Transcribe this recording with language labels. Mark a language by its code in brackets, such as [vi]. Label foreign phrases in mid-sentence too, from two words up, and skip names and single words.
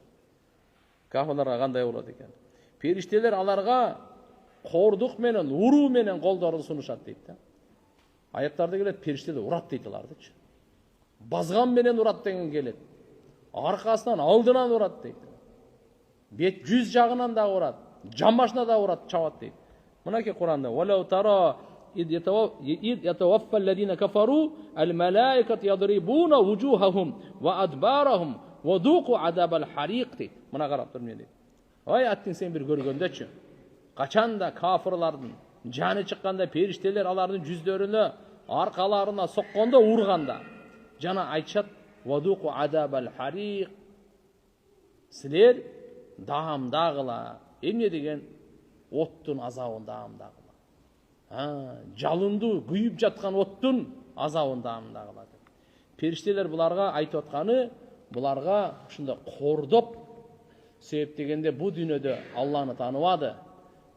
[ky] Кафирларга кандай болот экен? Периштелер аларга кордук менен, уруу менен колдорун сунушат дейт да. Аяттарда келет, периштелер урат дейт алардычы. Базган менен урат деген келет. Аркасынан, алдынан урат дейт. Бет жүз жагынан да урат, жамбашына да урат, чабат дейт. Мынакей Куранда: [ar] "ولو ترى إذ يتوفى الذين كفروا الملائكة يضربون وجوههم وأدبارهم وذوقوا عذاب الحريق" дейт. [ky] Мына карап тур эмне дейт. Ой, аттың сен бир көргөндөчү. Качанда кафирлардын жаны чыкканда периштелер алардын жүздөрүнө, аркаларына соккондо, урганда, жана айтышат: [ar] "وذوقوا عذاب الحريق". [ky] Силер даамдагыла. Эмне деген? Оттун азабын даамдагыла. Жалынды күйүп жаткан оттун азабын даамдагыла. Периштелер буларга айтып атканы, буларга ушундай кордоп себеп дегенде бу дүйнөдө Алланы тааныбады.